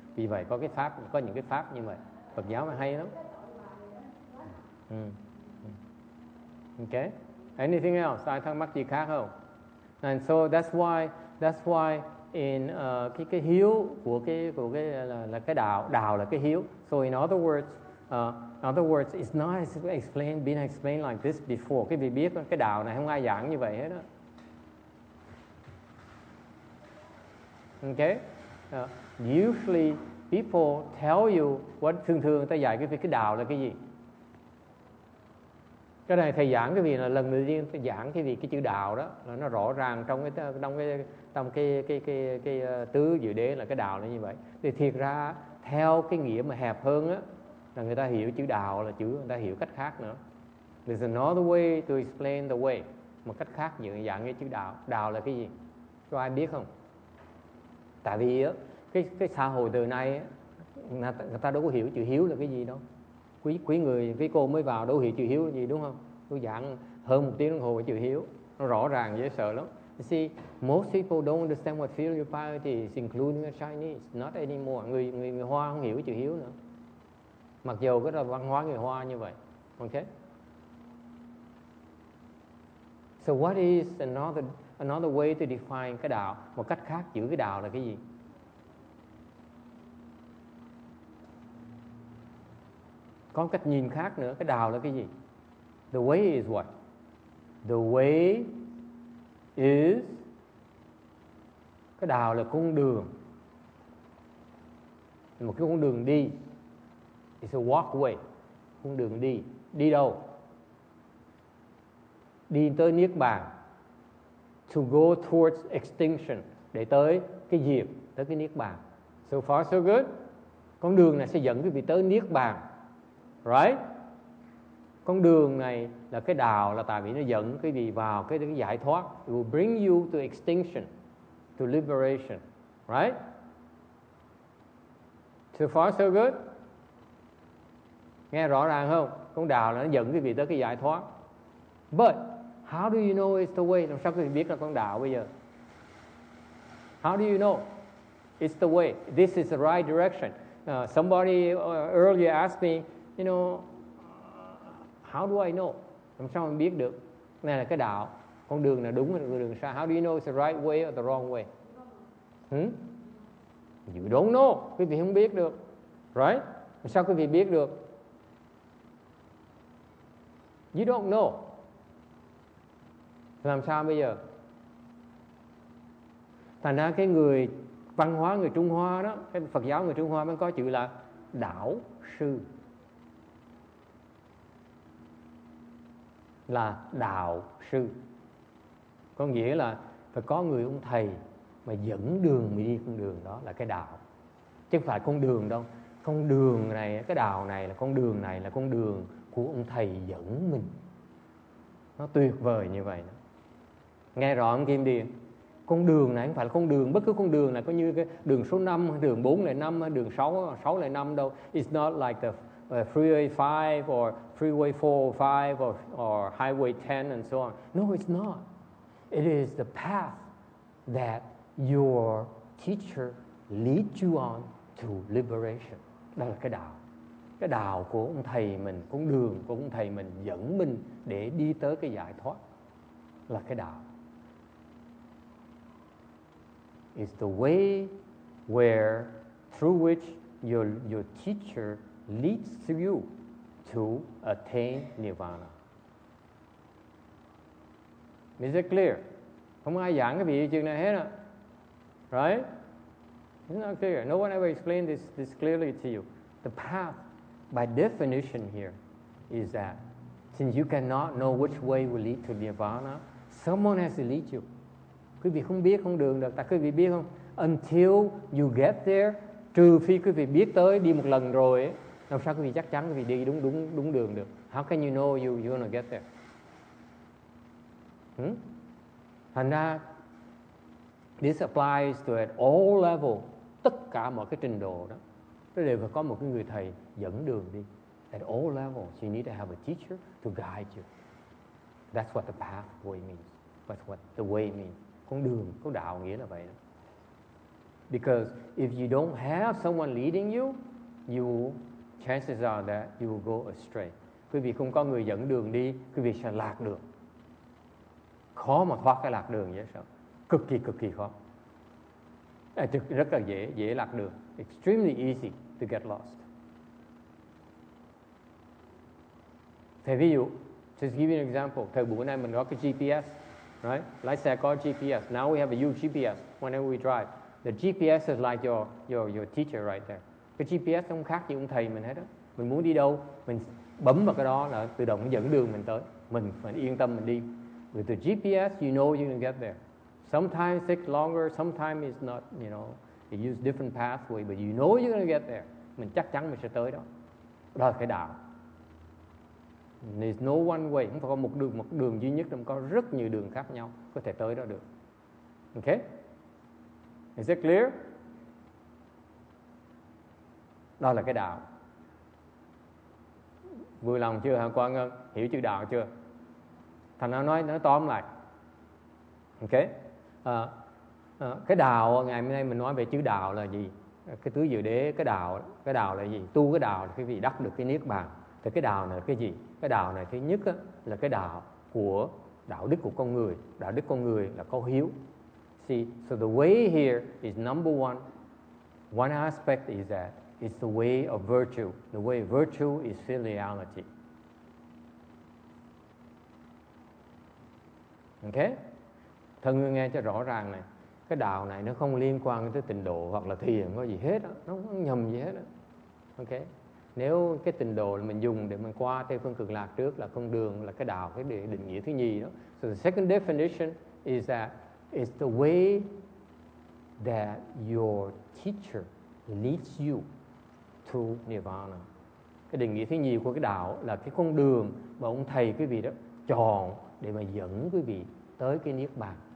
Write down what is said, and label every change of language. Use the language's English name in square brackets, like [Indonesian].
[Vietnamese] Vì vậy có những cái pháp như vậy. Phật giáo mà hay lắm. Okay. [English] Anything else? [Vietnamese] Ai thắc mắc gì khác không? [English] And so that's why in [Vietnamese] cái hiếu của cái là cái đạo là cái hiếu. [English] So in other words, it's not been explained like this before. [Vietnamese] Cái vị biết cái đạo này không ai giảng như vậy hết đó. Okay? [English] Usually people tell you [Vietnamese] thường người ta dạy cái đạo là cái gì. Cái này thầy giảng cái gì là lần đầu tiên thầy giảng cái chữ đạo đó là nó rõ ràng trong cái tứ diệu đế là cái đạo là như vậy. Thì thiệt ra theo cái nghĩa mà hẹp hơn á là người ta hiểu chữ đạo là chữ người ta hiểu cách khác nữa. [English] There's another way to explain the way. [Vietnamese] Một cách khác dạng cái chữ đạo. Đạo là cái gì? Có ai biết không? Tại vì á cái xã hội từ nay á, người ta đâu có hiểu chữ hiếu là cái gì đâu. Quý người, cái cô mới vào đâu hiểu chữ hiếu là gì đúng không? Tôi giảng hơn 1 tiếng đồng hồ về chữ hiếu. Nó rõ ràng dễ sợ lắm. [English] You see, most people don't understand what filial piety is, including the Chinese. Not anymore. [Vietnamese] Người Hoa không hiểu chữ hiếu nữa. Mặc dù cái là văn hóa người Hoa như vậy. Okay? [English] So what is another way to define cái đạo? [Vietnamese] Một cách khác chữ cái đạo là cái gì? Có cách nhìn khác nữa. Cái đạo là cái gì? [English] The way is what? The way is, [Vietnamese] cái đạo là con đường, một cái con đường đi. [English] It's a walkway. [Vietnamese] Con đường đi. Đi đâu? Đi tới niết bàn. [English] To go towards extinction. [Vietnamese] Để tới cái diệt, tới cái niết bàn. [English] So far so good. [Vietnamese] Con đường này sẽ dẫn quý vị tới niết bàn. Right? Con đường này là cái đạo là tại vì nó dẫn quý vị vào cái giải thoát. [English] It will bring you to extinction, to liberation. Right? So far so good. [Vietnamese] Nghe rõ ràng không? Con đạo là nó dẫn quý vị tới cái giải thoát. [English] But how do you know it's the way? [Vietnamese] Làm sao quý vị biết là con đạo bây giờ? [English] How do you know it's the way? This is the right direction. Somebody earlier asked me, you know, how do I know? [Vietnamese] Làm sao mình biết được? Này là cái đạo, con đường là đúng hay là đường sai? [English] How do you know it's the right way or the wrong way? You don't know. [Vietnamese] Quý vị không biết được. Right? Làm sao quý vị biết được? [English] You don't know. [Vietnamese] Làm sao bây giờ? Thành ra cái người văn hóa người Trung Hoa đó, cái Phật giáo người Trung Hoa mới có chữ là đạo sư. Là đạo sư có nghĩa là phải có người ông thầy mà dẫn đường mình đi con đường đó, là cái đạo, chứ không phải con đường đâu. Con đường này, cái đạo này là con đường này là con đường của ông thầy dẫn mình. Nó tuyệt vời như vậy đó. Nghe rõ không Kim Điền? Con đường này không phải là con đường, bất cứ con đường này có như cái đường số 5, đường 405, đường 605 đâu. [English] It's not like the freeway 5 or freeway 405 or highway 10 and so on. No, it's not. It is the path that your teacher leads you on to liberation. [Vietnamese] Đó là cái đạo. Cái đạo của ông thầy mình, con đường của ông thầy mình dẫn mình để đi tới cái giải thoát, là cái đạo. [English] It's the way where through which your teacher leads you to attain nirvana. Is it clear? [Vietnamese] Không ai giảng cái vị chuyện này hết á. [English] Right? It's not clear. No one ever explained this clearly to you. The path, by definition here, is that since you cannot know which way will lead to nirvana, someone has to lead you. [Vietnamese] Quý vị không biết con đường được, tại quý vị biết không? [English] Until you get there, [Vietnamese] trừ phi quý vị biết tới đi một lần rồi ấy, làm sao quý vị chắc chắn quý vị đi đúng đường được? [English] How can you know you're gonna get there? [Vietnamese] Thành ra [English] this applies to at all level, [Vietnamese] tất cả mọi cái trình độ đó, nó đều phải có một cái người thầy dẫn đường đi. [English] At all levels, you need to have a teacher to guide you. That's what the pathway means. That's what the way means. [Vietnamese] Con đường, con đạo nghĩa là vậy đó. [English] Because if you don't have someone leading you, chances are that you will go astray. [Vietnamese] Quý vị không có người dẫn đường đi, quý vị sẽ lạc đường. Khó mà thoát cái lạc đường vậy sao? Cực kỳ khó. Rất là dễ lạc đường. [English] Extremely easy to get lost. [Vietnamese] Thì ví dụ, [English] just give you an example. [Vietnamese] Thời buổi này mình có cái GPS, right? Lái xe có GPS. [English] Now we have a huge GPS whenever we drive. The GPS is like your teacher right there. [Vietnamese] Cái GPS không khác gì ông thầy mình hết đó. Mình muốn đi đâu, mình bấm vào cái đó là tự động nó dẫn đường mình tới. Mình phải yên tâm mình đi. [English] With the GPS, you know you can get there. Sometimes it takes longer, sometimes it's not, you know, you use different pathway, but you know you're going to get there. [Vietnamese] Mình chắc chắn mình sẽ tới đó. Đó là cái đạo. [English] There's no one way, [Vietnamese] không phải có một đường duy nhất, mà có rất nhiều đường khác nhau có thể tới đó được. Okay? [English] Is it clear? [Vietnamese] Đó là cái đạo. Vui lòng chưa hả Quang Ngân? Hiểu chữ đạo chưa? Thành nó nói tóm lại. Okay? Cái đạo, ngày hôm nay mình nói về chữ đạo là gì? Cái tứ diệu đế, cái đạo là gì? Tu cái đạo là cái vị đắc được cái niết bàn. Thì cái đạo này là cái gì? Cái đạo này thứ nhất á, là cái đạo của đạo đức của con người. Đạo đức con người là có hiếu. [English] See, so the way here is number one. One aspect is that it's the way of virtue. The way of virtue is filiality. Okay? [Vietnamese] Thân người nghe cho rõ ràng này. Cái đạo này nó không liên quan tới tịnh độ hoặc là thiền có gì hết đó. Nó không nhầm gì hết đó. Okay? Nếu cái tịnh độ mình dùng để mình qua Tây Phương Cực Lạc trước là con đường, là cái đạo, cái định nghĩa thứ nhì đó. [English] So the second definition is that it's the way that your teacher leads you to nirvana. [Vietnamese] Cái định nghĩa thứ nhì của cái đạo là cái con đường mà ông thầy quý vị đó chọn để mà dẫn quý vị tới cái niết bàn.